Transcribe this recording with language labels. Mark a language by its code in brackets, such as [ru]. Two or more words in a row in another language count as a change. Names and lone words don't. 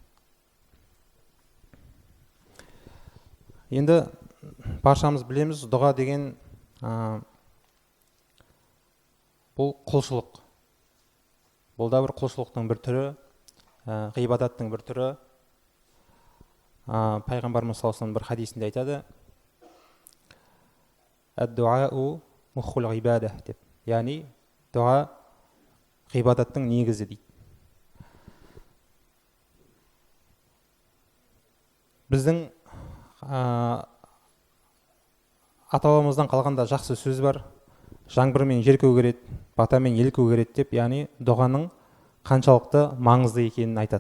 [kk] Енді баршамыз білеміз, дұға деген бұл құлшылық. Бұл да бір құлшылықтың бір түрі, ғибадаттың бір түрі. Пайғамбарымыз [ar] صلى الله عليه وسلم [kk] бір хадисінде айтады: [ar] «الدعاء مخ العبادة» [kk] деп. Яғни дұға ғибадаттың негізі дейді. Біздің ата-бабамыздан қалғанда жақсы сөз бар: жаңбырмен жер көгереді, батамен ел көгереді деп, яғни дұғаның қаншалықты маңызды екенін айтады.